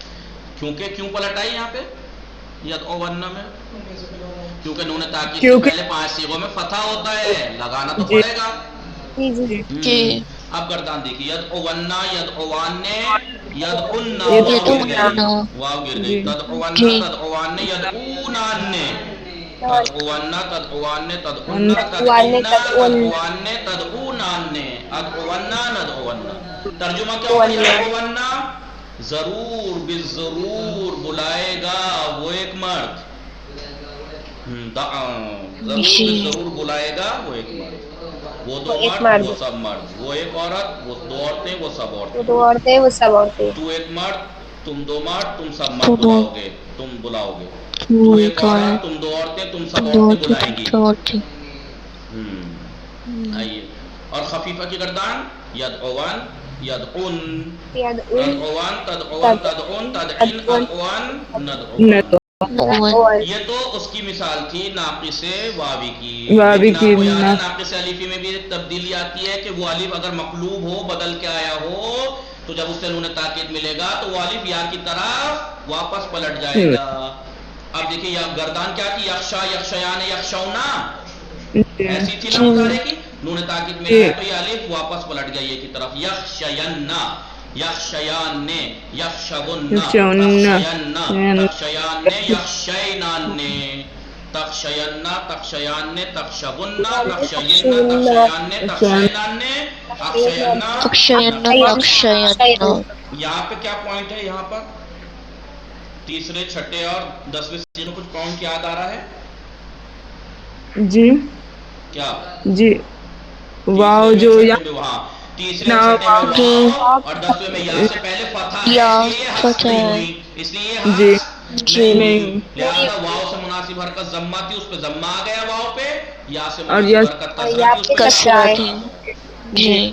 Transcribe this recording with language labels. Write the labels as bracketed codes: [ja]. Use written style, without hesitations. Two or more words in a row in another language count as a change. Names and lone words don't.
[ur] کیوں پلٹ آئی یہاں پہ یدعون میں؟ کیونکہ نون تاکید سے پہلے 5 صیغوں میں فتح ہوتا ہے، لگانا تو پڑے گا. اب گردان دیکھیے [ar] یدعون یدعوان یدعن [ur] واو گر گئی، [ar] تدعون تدعوان یدعونان تدعون تدعوان تدعون تدعین تدعوان تدعونان ادعون ندعون. [ur] ترجمہ کیا ہوگا یدعون؟ ضرور بالضرور بلائے گا وہ ایک مرد، ضرور بالضرور بلائے گا وہ ایک مرد. وہ دو مرد وہ سب مرد، وہ ایک عورت وہ دو عورتیں وہ سب عورتیں. تو ایک مرد تم دو مرد تم سب مرد بلاؤ گے، تم بلاؤ گے. تو ایک عورت تم دو عورتیں تم سب عورتیں بلائیں گی. آئیے اور خفیفہ کی گردان [ar] یدعون یدعن تدعون تدعون تدعون تدعین ادعوان ندعون. [ur] یہ تو اس کی مثال تھی ناقص واوی کی. لیکن آپ کو یاد ہے ناقص الفی میں بھی ایک تبدیلی آتی ہے کہ وہ الف اگر مقلوب ہو بدل کے آیا ہو تو جب اس سے نون تاکید ملے گا تو وہ الف یا کی طرف واپس پلٹ جائے گا. اب دیکھیں یہ گردان کیا تھی؟ [ar] یخشا یخشیان یخشونا [ur] ایسی تھی نا مضارع کی. نون تاکید ملا ہے تو یہ الف واپس پلٹ گئی یہ کی طرف. [ar] یخشین یخشیان یخشون تخشین تخشیان یخشینان تخشین تخشیان تخشون تخشین تخشین تخشین. [ur] یہاں پہ کیا پوائنٹ ہے؟ یہاں پر تیسرے چھٹے اور 10ویں صیغے کچھ پوائنٹ یاد آ رہا ہے؟ جی کیا جی واو جو وہاں تیسرے چھٹے میں واو اور 10ویں میں یا سے پہلے فتح ہے اس لیے یہ نہیں، لہذا واو سے مناسب حرکت ضمہ تھی اس پہ ضمہ آ گیا واو پہ، یا سے مناسب حرکت کسرہ تھی اس پہ کسرہ تھی.